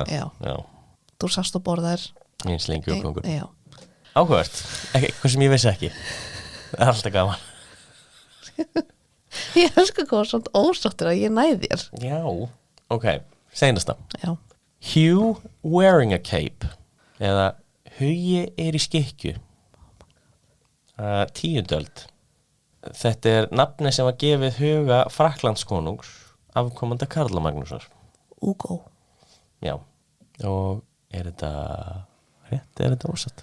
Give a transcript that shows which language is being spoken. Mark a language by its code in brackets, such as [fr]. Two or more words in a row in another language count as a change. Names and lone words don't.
[is] Já. Þú sast og borðar. Eins lengi og konungur. Já. Áhugavert. Eitthvað sem ég veist ekki. Það er alltaf gaman. Ég elska hvað svona ósáttur að ég næði þér. Já, ok, seinasta. Já. [en] Hugh wearing a cape [is] eða Hugi er í skikkju. 10. öld. Þetta er nafni sem var gefið Huga Frakklandskonungs afkomanda Karla Magnúsar. Hugo. Já, og er þetta rétt, er þetta ósatt?